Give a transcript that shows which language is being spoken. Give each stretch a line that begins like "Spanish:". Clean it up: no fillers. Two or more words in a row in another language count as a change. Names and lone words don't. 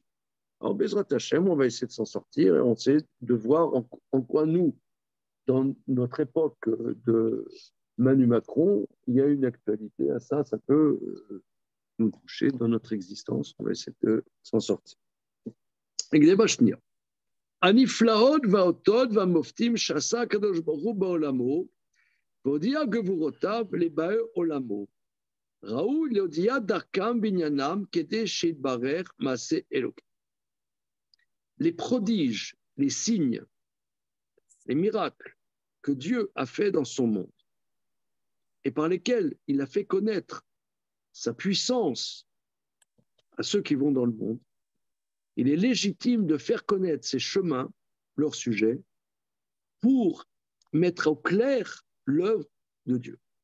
French: Alors,
Hebrew: בעזרת השם,
French: on va essayer de s'en sortir et on essaie de voir en quoi nous, dans notre époque de Manu Macron, il y a une actualité à ça, ça peut nous toucher dans notre existence, on va essayer de s'en sortir.
Hebrew: הנפלאות והאותות והמופתים שעשה הקדוש ברוך הוא בעולמו, והודיע גבורותיו לבאי עולמו. ראוי להודיע דרכם בעניינם כדי שיתברך מעשה אלוקים.
French: Les prodiges, les signes, les miracles que Dieu a fait dans son monde et par lesquels il a fait connaître sa puissance à ceux qui vont dans le monde, il est légitime de faire connaître ces chemins, leur sujet, pour mettre au clair l'œuvre de Dieu.